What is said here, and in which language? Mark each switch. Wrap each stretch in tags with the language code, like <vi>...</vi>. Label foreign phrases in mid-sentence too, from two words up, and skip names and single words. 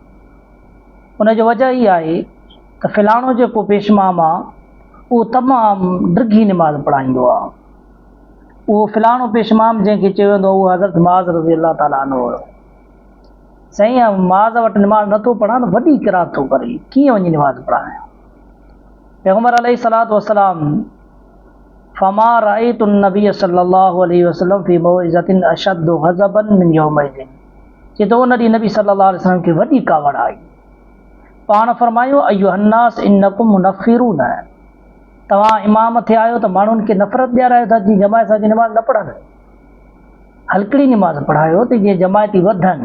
<sd>उनजो वजह इहा आहे त फ़िलाणो जेको पेशमाम आहे उहो तमामु ड्रिघी निमाज़ पढ़ाईंदो आहे। उहो फ़िलाणो पेशमाम जंहिंखे चयो वेंदो उहो हज़रत मुआज़</sd> <ar>رضي الله تعالى عنه</ar> <sd>हुयो। साईं मुआज़ वटि निमाज़ नथो पढ़ां त वॾी किरात थो करे, कीअं वञी निमाज़ पढ़ायां।</sd> <ar>पैगम्बर عليه الصلاة و السلام فما رأيت نبي صلى الله عليه وسلم في موعظة أشد غضبا من يومئذ.</ar> <sd>चए थो उन ॾींहुं नबी</sd> <ar>صلى الله عليه وسلم</ar> <sd>खे वॾी कावड़ आई। पाण फरमायो</sd> <ar>أيها الناس إنكم منفرون,</ar> <sd>तव्हां इमाम थिया आहियो त माण्हुनि खे नफ़रत ॾियारायो था जीअं जमायत सां निमाज़ न पढ़नि, हल्कड़ी निमाज़ पढ़ायो त जीअं जमायती वधनि।</sd>